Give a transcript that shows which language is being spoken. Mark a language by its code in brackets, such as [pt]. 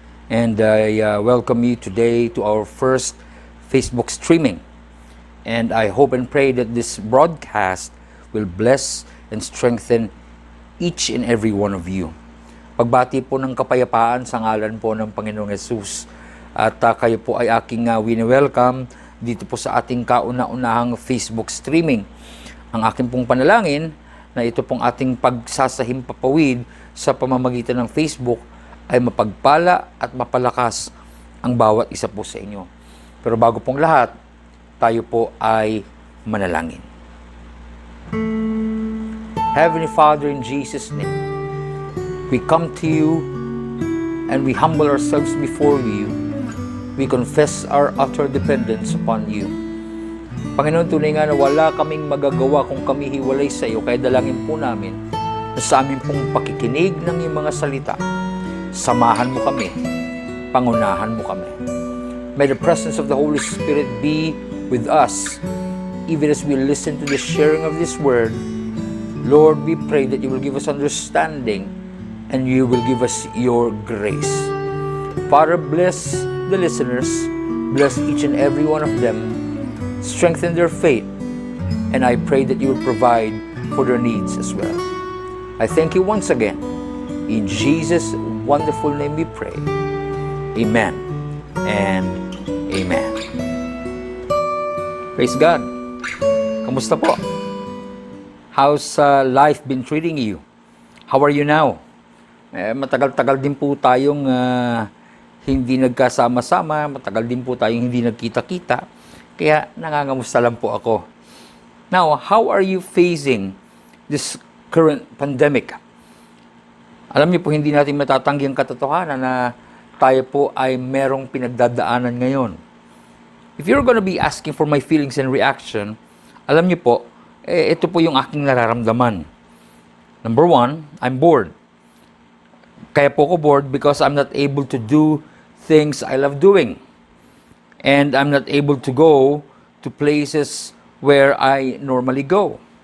[en] And I welcome you today to our first Facebook streaming. And I hope and pray that this broadcast will bless and strengthen each and every one of you. [tl] Pagbati po ng kapayapaan sa ngalan po ng Panginoong Hesus. At kayo po ay aking wini-welcome dito po sa ating kauna-unahang Facebook streaming. Ang aking pong panalangin na ito pong ating pagsasahimpapawid sa pamamagitan ng Facebook ay mapagpala at mapalakas ang bawat isa po sa inyo. Pero bago pong lahat, tayo po ay manalangin. [en] Heavenly Father, in Jesus' name, we come to you and we humble ourselves before you. We confess our utter dependence upon you. [tl] Panginoon, tunay nga na wala kaming magagawa kung kami hiwalay sa iyo, kaya dalangin po namin na sa amin pong pakikinig ng iyong mga salita, samahan mo kami, pangunahan mo kami. [en] May the presence of the Holy Spirit be with us, even as we listen to the sharing of this word. Lord, we pray that you will give us understanding and you will give us your grace. Father, bless the listeners, bless each and every one of them, strengthen their faith, and I pray that you will provide for their needs as well. I thank you once again. In Jesus' wonderful name we pray. Amen and amen. Praise God. [tl] Kamusta po? [en] How's life been treating you? How are you now? [tl] Matagal-tagal din po tayong hindi nagkasama-sama, matagal din po tayong hindi nagkita-kita, kaya nangangamusta lang po ako. [en] Now, how are you facing this current pandemic? [tl] Alam niyo po, hindi natin matatanggi ang katotohanan na tayo po ay merong pinagdadaanan ngayon. [en] If you're gonna be asking for my feelings and reaction, [tl] alam niyo po, ito po yung aking nararamdaman. [en] Number one, I'm bored. [tl] Kaya po ako bored [en] because I'm not able to do things I love doing. And I'm not able to go to places where I normally go.